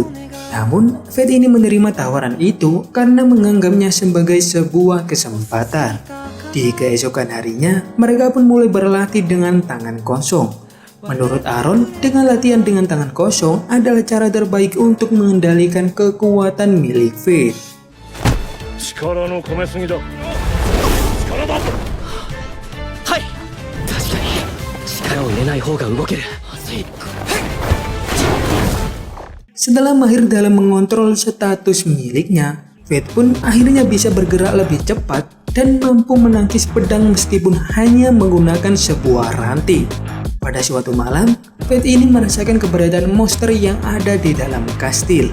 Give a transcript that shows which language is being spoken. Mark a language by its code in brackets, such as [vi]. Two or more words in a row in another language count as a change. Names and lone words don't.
[id] Namun Fate ini menerima tawaran itu karena menganggapnya sebagai sebuah kesempatan. Di keesokan harinya, mereka pun mulai berlatih dengan tangan kosong. Menurut Aaron, dengan latihan dengan tangan kosong adalah cara terbaik untuk mengendalikan kekuatan milik Fate. [ja] 力の込めすぎだ。力だ。はい。確かに力を入れない方が動ける。 [id] Setelah mahir dalam mengontrol status miliknya, Fate pun akhirnya bisa bergerak lebih cepat dan mampu menangkis pedang meskipun hanya menggunakan sebuah ranting. Pada suatu malam, Fate ini merasakan keberadaan monster yang ada di dalam kastil.